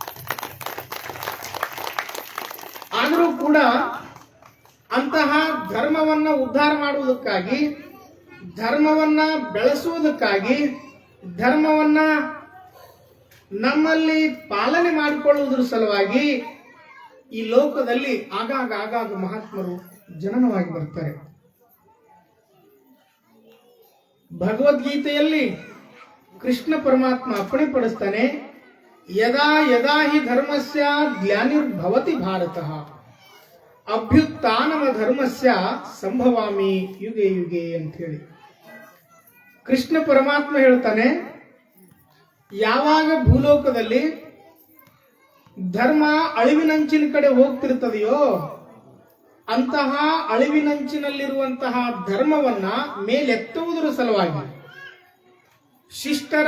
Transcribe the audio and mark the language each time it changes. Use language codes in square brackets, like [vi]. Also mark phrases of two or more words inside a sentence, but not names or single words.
[kn] ಆದರೂ ಕೂಡ ಅಂತಹ ಧರ್ಮವನ್ನ ಉದ್ಧಾರ ಮಾಡುವುದಕ್ಕಾಗಿ, ಧರ್ಮವನ್ನ ಬೆಳೆಸುವುದಕ್ಕಾಗಿ, ಧರ್ಮವನ್ನ ನಮ್ಮಲ್ಲಿ ಪಾಲನೆ ಮಾಡಿಕೊಳ್ಳುವುದರ ಸಲುವಾಗಿ ಈ ಲೋಕದಲ್ಲಿ ಆಗಾಗ ಮಹಾತ್ಮರು ಜನನವಾಗಿ ಬರ್ತಾರೆ. ಭಗವದ್ಗೀತೆಯಲ್ಲಿ ಕೃಷ್ಣ ಪರಮಾತ್ಮ ಅಪ್ಪಣೆ ಪಡಿಸ್ತಾನೆ, [sa] ಯದಾ ಯದಾ ಹಿ ಧರ್ಮಸ್ಯ ಗ್ಲಾನಿರ್ಭವತಿ ಭಾರತಃ ಅಭ್ಯುತ್ಥಾನಮ ಧರ್ಮಸ್ಯ ಸಂಭವಾಮಿ ಯುಗೆ ಯುಗೆ [kn] ಅಂತ ಹೇಳಿ ಕೃಷ್ಣ ಪರಮಾತ್ಮ ಹೇಳ್ತಾನೆ, ಯಾವಾಗ ಭೂಲೋಕದಲ್ಲಿ ಧರ್ಮ ಅಳಿವಿನಂಚಿನ ಕಡೆ ಹೋಗ್ತಿರ್ತದೆಯೋ ಅಂತಹ ಅಳಿವಿನಂಚಿನಲ್ಲಿರುವಂತಹ ಧರ್ಮವನ್ನ ಮೇಲೆತ್ತುವುದರ ಸಲುವಾಗಿ, ಶಿಷ್ಟರ